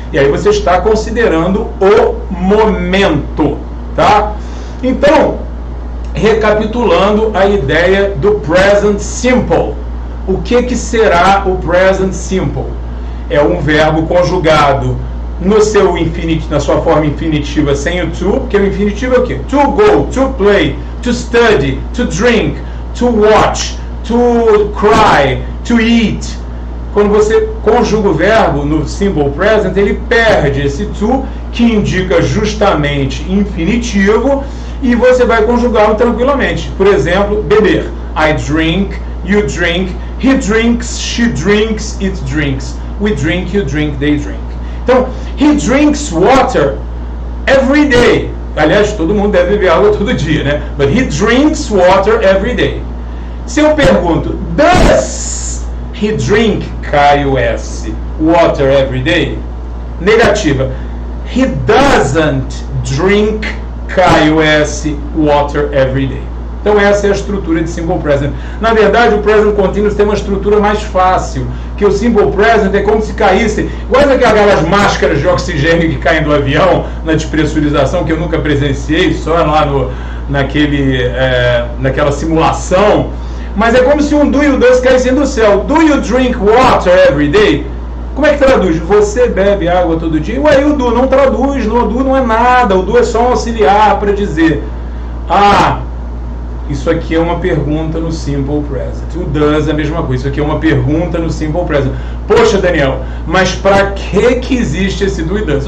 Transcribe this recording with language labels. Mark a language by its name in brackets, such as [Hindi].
[Portuguese] E aí você está considerando o momento, tá? Então, recapitulando a ideia do present simple. O que será o present simple? É um verbo conjugado no seu na sua forma infinitiva sem o to, porque o infinitivo é o quê? [English] To go, to play, to study, to drink, to watch, to cry, to eat. [Portuguese] Quando você conjuga o verbo no simple present, ele perde esse to, que indica justamente infinitivo, e você vai conjugá-lo tranquilamente. Por exemplo, beber. [English] I drink, you drink, he drinks, she drinks, it drinks. We drink, you drink, they drink. Então, he drinks water every day. [Portuguese] Aliás, todo mundo deve beber água todo dia, né? [English] But he drinks water every day. [Portuguese] Se eu pergunto, [English] does he drink, K-U-S, water every day? Negativa. He doesn't drink, K-U-S, water every day. [Portuguese] Então essa é a estrutura de simple present. Na verdade, o present continuous tem uma estrutura mais fácil, que o simple present é como se caísse, igual aquelas máscaras de oxigênio que caem do avião na despressurização, que eu nunca presenciei, só lá naquela simulação. Mas é como se um do e o does caíssem do céu. [English] Do you drink water every day? [Portuguese] Como é que traduz? Você bebe água todo dia? Ué, e o do não traduz, o do não é nada, o do é só um auxiliar para dizer, isso aqui é uma pergunta no simple present. O does é a mesma coisa, isso aqui é uma pergunta no simple present. Poxa, Daniel, mas para que existe esse do e does?